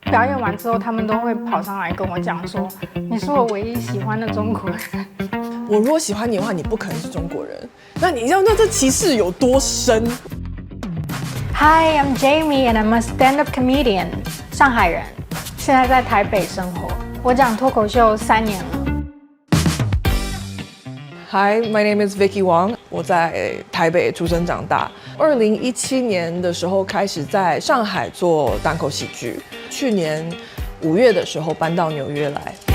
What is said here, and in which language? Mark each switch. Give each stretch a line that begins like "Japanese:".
Chinese: 表演完之后，他们都会跑上来跟我讲说：“你是我唯一喜欢的中国人。” 我如果喜欢你的话，你不可能是中国人。那你知道这歧视有多深？
English: Hi, I'm Jamie and I'm a stand-up comedian.
Chinese: 上海人，现在在台北生活。我讲脱口秀3年了。
English: Hi, my name is Vicky Wang.
Chinese: 我在台北出生长大。 2017年的时候开始在上海做单口喜剧，去年5月的时候搬到纽约来。